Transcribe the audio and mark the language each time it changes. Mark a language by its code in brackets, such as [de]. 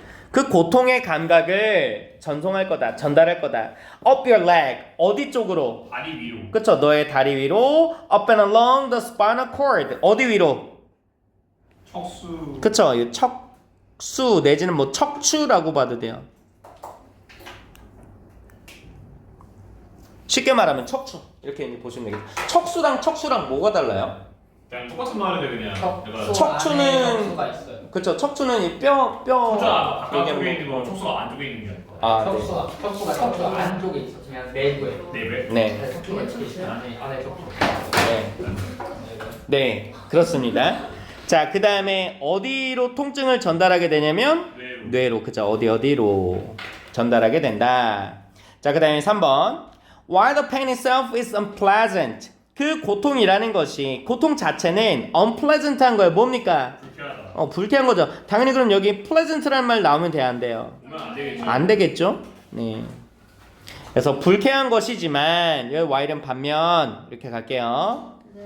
[ko] 그 고통의 감각을 전송할 거다, 전달할 거다. [en] Up your leg [ko] 어디 쪽으로? 다리 위로. 그쵸? 너의 다리 위로 [en] up and along the spinal cord [ko] 어디 위로? 척수. 그쵸? 이 척수 내지는 뭐 척추라고 봐도 돼요. 쉽게 말하면 척추 이렇게 이제 보시면 되겠죠. 척수랑 뭐가 달라요? 그냥 똑같은 말인데 그냥. 내가 척추는- 척추가 있어요. 그쵸? 척추는 이 뼈 척추가 바깥쪽에 얘기하는 있는 거, 척수가 안쪽에 있는 게 아닐까. 아, 네. 척추가 안쪽에 있어. 그냥 내부에. 네, 왜? 네. 척추가 있어. 안에 척추. 네. 네, 그렇습니다. 자, 그 다음에 어디로 통증을 전달하게 되냐면 뇌로, 그죠? 어디로 전달하게 된다. 자, 그 다음에 3번. [en] While the pain itself is unpleasant. [ko] 그 고통이라는 것이, 고통 자체는 unpleasant한 거예요. 뭡니까? 불쾌하다. 불쾌한 거죠. 당연히 그럼 여기 pleasant라는 말 나오면 돼야 안 돼요? 보면 안 되겠죠. 안 되겠죠? 네. 그래서 불쾌한 것이지만, 여기 while은 반면, 이렇게 갈게요.